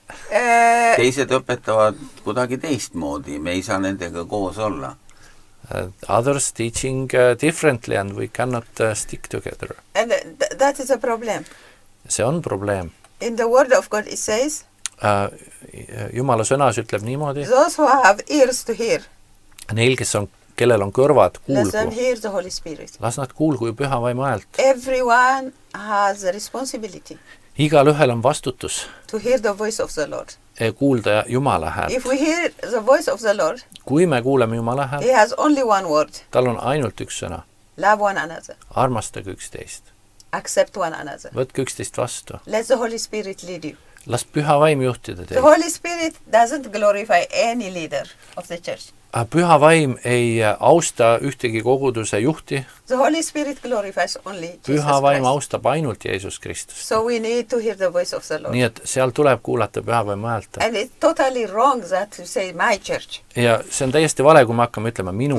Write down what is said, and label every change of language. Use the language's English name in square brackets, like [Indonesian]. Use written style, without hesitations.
[Estonian] Teised õpetavad kuidagi teistmoodi, me ei saa nendega koos olla. [English] Others teaching differently and we cannot stick together. And that is a problem. [Estonian] See on probleem. [English] In the word of God it says, [Estonian] Jumala sõnas ütleb niimoodi, [English] those who have ears to hear, [Estonian] neil, kellel on kõrvad, [English] let them [Estonian] kuulgu. [English] hear the Holy Spirit. [Estonian] Las nad kuulgu ju püha vaimu häält. [English] Everyone has a responsibility [Estonian] Igalühel on vastutus [English] to hear the voice of the Lord. [Estonian] kuulda Jumala häält. [English] If we hear the voice of the Lord, [Estonian] Kui me kuuleme Jumala [English] he [Estonian] häält, [English] has only one word. [Estonian] tal on ainult üks sõna. [English] Love one another. [Estonian] Armastage üksteist. [English] Accept one another. [Estonian] Võtke üksteist vastu. [English] Let the Holy Spirit lead you. [Estonian] Las püha vaim juhtida [English] The [Estonian] teid. [English] Holy Spirit doesn't glorify any leader of the church. [Estonian] Püha vaim ei austa ühtegi koguduse juhti. [English] The Holy Spirit glorifies only Jesus [Estonian] Püha vaim [English] Christ. [Estonian] austab ainult Jeesus Kristust. [English] So we need to hear the voice of the Lord. [Estonian] Nii et seal tuleb kuulata püha vaimu häält. [English] And it's totally wrong that you say my church. [Estonian] Ja see on täiesti vale, kui me hakkame ütlema minu